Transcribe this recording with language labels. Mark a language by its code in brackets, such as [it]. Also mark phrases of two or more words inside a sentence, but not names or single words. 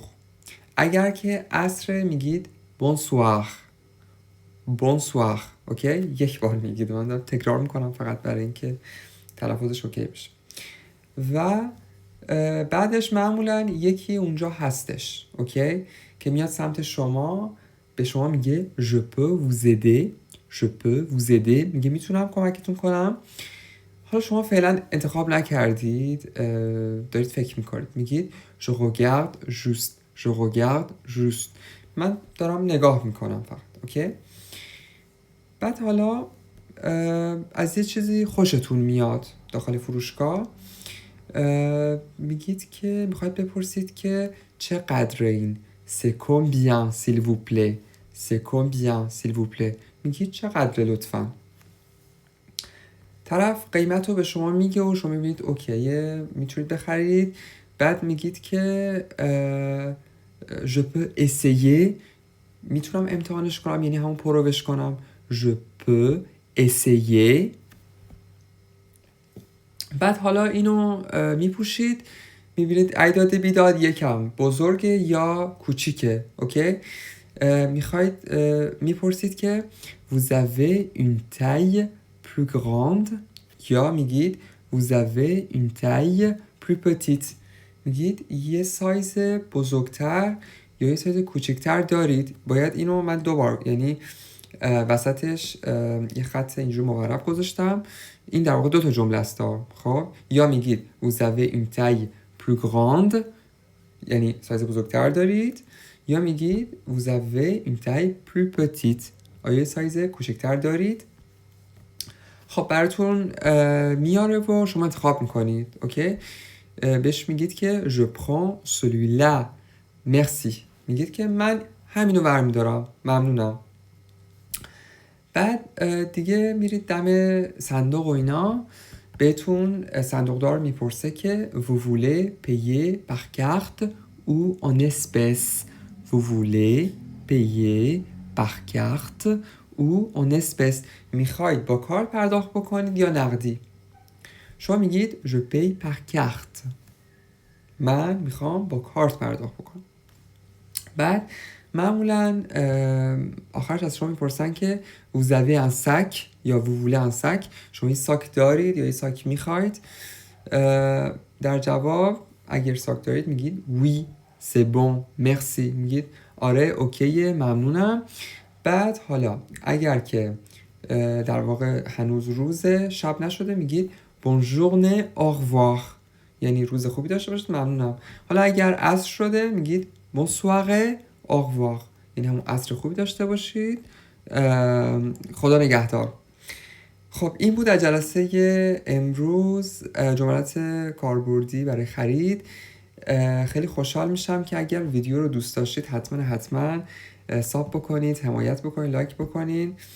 [fa] اگر که عصر میگید [fr] bonsoir, bonsoir. [fa] اوکی؟ یک بار میگید، من دارم تکرار میکنم فقط برای اینکه تلفظش اوکی بشه. و بعدش معمولا یکی اونجا هستش، اوکی، که میاد سمت شما، به شما میگه [fr] je peux vous aider، je peux vous aider، [fa] میگه میتونم کمکتون کنم. حالا شما فعلا انتخاب نکردید، دارید فکر میکنید، میگید [fr] je regarde juste، je regarde juste، [fa] من دارم نگاه میکنم فقط. اوکی؟ بعد حالا از یه چیزی خوشتون میاد داخل فروشگاه، میگید که میخواید بپرسید که چقدر این [fr] c'est combien s'il vous plaît، c'est combien s'il vous plaît، [fa] میگید چقدر لطفاً. طرف قیمت رو به شما میگه و شما میبینید اوکیه، میتونید بخرید. بعد میگید که [fr] je peux essayer، [fa] میتونم امتحانش کنم، یعنی همون پروش کنم. [fr] je peux essayer. [fa] بعد حالا اینو میپوشید، میبینید اعداد بیداد یکم بزرگه یا کوچیکه. اوکی؟ میخواید میپرسید که [fr] vous avez une taille plus grande، [fa] یا میگید [fr] vous avez une taille plus petite، [fa] میگید یه سایز بزرگتر یا یه سایز کوچکتر دارید. باید اینو من دوبار، یعنی وسطش یه خط اینجور مقرب گذاشتم، این در واقع 2 تا جمله است. خب یا میگید [fr] vous avez une taille plus grande، [fa] یعنی سایز بزرگتر دارید، یا میگید [fr] vous avez une taille plus petite، [fa] آیا سایز کوچکتر دارید. خب براتون میاره و شما انتخاب میکنید. اوکی؟ بهش میگید که [fr] je prends celui-là merci، [fa] میگید که من همینو برمیدارم، ممنونم. بعد دیگه میرید دم صندوق و اینا، بهتون صندوقدار میپرسه که [fr] vous voulez payer par carte ou en espèces، vous voulez payer par carte ou en espèces، [fa] میخواید با کارت پرداخت بکنید یا نقدی. شما میگید [fr] je paye par carte، [fa] من میخوام با کارت پرداخت بکنم. بعد معمولا آخرش از شما میپرسن که [fr] vous avez un sac [fa] یا [fr] vous voulez un sac، [fa] شما این ساک دارید یا این ساک میخواید. در جواب اگر ساک دارید میگید [fr] oui c'est bon merci، [fa] میگید آره اوکیه ممنونم. بعد حالا اگر که در واقع هنوز روزه، شب نشده، میگید [fr] bonne journée au revoir، [fa] یعنی روز خوبی داشته باشید ممنونم. حالا اگر عصر شده میگید [fr] bonne soirée au revoir، [fa] یعنی همون عصر خوبی داشته باشید، خدا نگهدار. خب این بود از جلسه امروز، جملات کاربردی برای خرید. خیلی خوشحال میشم که اگر ویدیو رو دوست داشتید حتما ساب بکنید، حمایت بکنید، لایک بکنید.